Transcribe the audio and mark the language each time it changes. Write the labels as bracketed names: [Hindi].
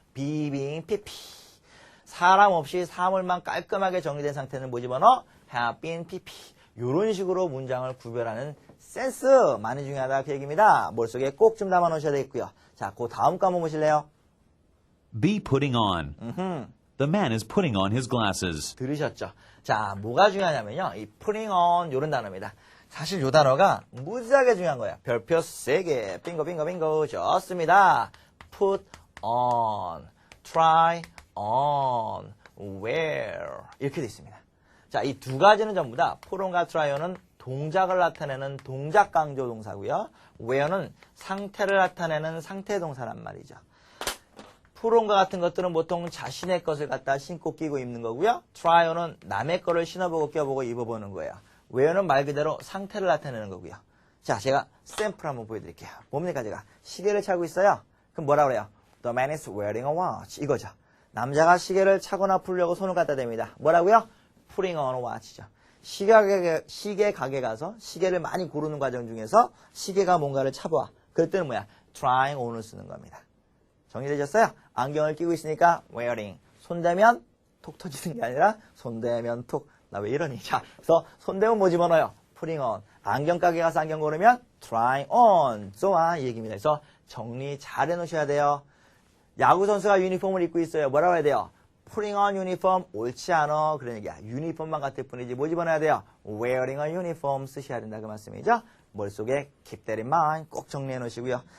[English] be being PP. [Korean] 사람 없이 사물만 깔끔하게 정리된 상태는 뭐 집어넣어? [English] have been PP. [Korean] 이런 식으로 문장을 구별하는 센스 많이 중요하다 그 얘기입니다. 머릿속에 꼭 좀 담아 놓으셔야 되겠고요. 자, 그 다음 거 한번 보실래요? [English] Be putting on. The man is putting on his glasses. [Korean] 들으셨죠? 자, 뭐가 중요하냐면요. 이 putting on 이런 단어입니다. 사실 이 단어가 무지하게 중요한 거예요. 별표 3개. 빙고 빙고 빙고. 좋습니다. [English] put on, try on, wear 이렇게 돼 있습니다. [Korean] 자, 이 두 가지는 전부 다 put on과 try on은 동작을 나타내는 동작 강조 동사고요. wear는 상태를 나타내는 상태 동사란 말이죠. put on과 같은 것들은 보통 자신의 것을 갖다 신고 끼고 입는 거고요. try on은 남의 거를 신어보고 껴보고 입어보는 거예요. wear는 말 그대로 상태를 나타내는 거고요. 자, 제가 샘플 한번 보여드릴게요. 뭡니까 제가? 시계를 차고 있어요. 그럼 뭐라 그래요? [English] The man is wearing a watch. [Korean] 이거죠. 남자가 시계를 차거나 풀려고 손을 갖다 댑니다. 뭐라고요? [English] putting on a watch죠. [Korean] 시계 가게 가서 시계를 많이 고르는 과정 중에서 시계가 뭔가를 차봐. 그럴 때는 뭐야? trying on을 쓰는 겁니다. 정리되셨어요? 안경을 끼고 있으니까 wearing. 손대면 톡 터지는 게 아니라 손대면 톡. 나 왜 이러니? 자, 그래서 손대면 뭐 집어넣어요? [English] putting on. [Korean] 안경 가게 가서 안경 고르면 trying on. 좋아. 이 얘기입니다. 그래서 정리 잘 해놓으셔야 돼요. 야구 선수가 유니폼을 입고 있어요. 뭐라고 해야 돼요? [English] putting on uniform [Korean] 옳지 않아. 그런 얘기야. 유니폼만 같을 뿐이지 뭐 집어넣어야 돼요? [English] wearing a uniform [Korean] 쓰셔야 된다 그 말씀이죠. 머릿속에 [English] keep that in mind [Korean] 꼭 정리해 놓으시고요.